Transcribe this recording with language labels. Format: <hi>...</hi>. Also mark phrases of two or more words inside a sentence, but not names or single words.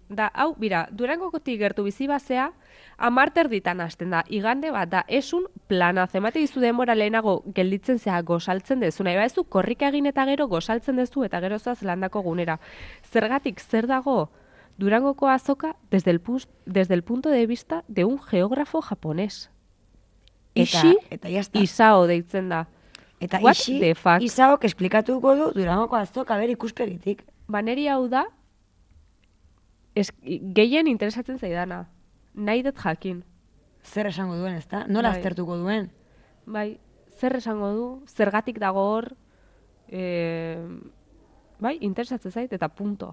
<eu>Da, hau, bira, Durangokotik gertu bizi bazea, 10 ditan hasten da. Igande bat da, esun plana. Zemate dizu denbora lehenago gelditzen zea gozaltzen dezu. Nahi baezu, korrika egin eta gero gozaltzen dezu eta gero zoaz landako gunera. Zergatik, zer dago Durangoko azoka</eu> <es>desde el punto de vista de un geógrafo japonés.</es> <eu>Eta</eu> <es>ya está.</es> <eu>Isao deitzen da. Eta</eu> <en>What the fuck?</en> <eu>Isaok esplikatuko du Durangoko azoka ber ikuspegitik. Neri hau da, gehien interesatzen zaidana. Nahi dut jakin. Zer esango duen, ezta? Nola Bai. aztertuko duen? Bai, zer esango du, zergatik dago hor, bai, interesatzen zait, eta punto.</eu>